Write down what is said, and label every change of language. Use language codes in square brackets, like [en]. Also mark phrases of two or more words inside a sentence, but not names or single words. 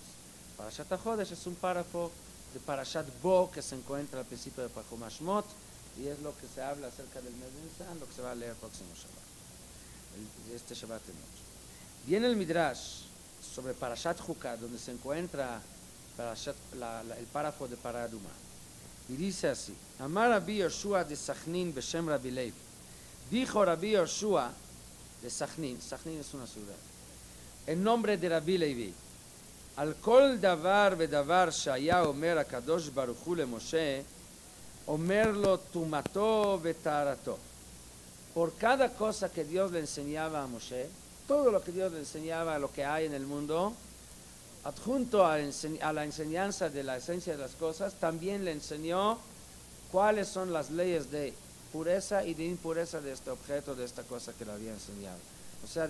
[es] Parashat Achodesh es un párrafo de Parashat Bo, que se encuentra al principio de Chumash Shmot, y es lo que se habla acerca del mes de Nisan, lo que se va a leer el próximo Shabbat, este Shabbat de noche. Viene el Midrash sobre Parashat Chukat, donde se encuentra el párrafo de Pará Adumá, y dice así: [he] אמר רבי יהושע דסכנין בשם רבי לוי. [es] Dijo Rabbi Yoshua de Sachnin, Sachnin es una ciudad, en nombre de Rabbi Levi: [he] על כל דבר ודבר שהיה אומר הקדוש ברוך הוא למשה אומר לו טומאתו וטהרתו. [es] Por cada cosa que Dios le enseñaba a Moshe, todo lo que Dios le enseñaba a lo que hay en el mundo, adjunto a la enseñanza de la esencia de las cosas, también le enseñó cuáles son las leyes de pureza y de impureza de este objeto, de esta cosa que le había enseñado.